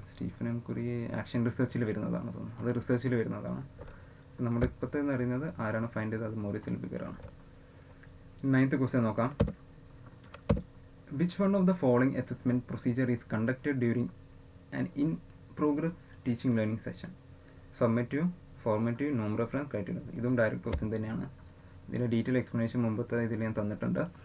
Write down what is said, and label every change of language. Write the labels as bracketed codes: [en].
[ml] Stephen M കുറി action റിസർച്ചിൽ വരുന്നതാണ്, അത് റിസർച്ചിൽ വരുന്നതാണ്. നമ്മുടെ ഇപ്പോഴത്തെ എന്ന് പറയുന്നത് ആരാണ് ഫൈൻഡ് ചെയ്തത്, അത് മോറിസ് എൽ ബിഗർ ആണ്. 9th ക്വസ്റ്റ്യൻ നോക്കാം. [en] Which one of the following assessment procedure is conducted during an in-progress teaching learning session? Summative, formative, norm reference, criteria. [ml] ഇതും ഡയറക്റ്റ് ക്വസ്റ്റ്യൻ തന്നെയാണ്. ഇതിൻ്റെ ഡീറ്റെയിൽ എക്സ്പ്ലനേഷൻ മുമ്പത്തെ ഇതിൽ ഞാൻ തന്നിട്ടുണ്ട്.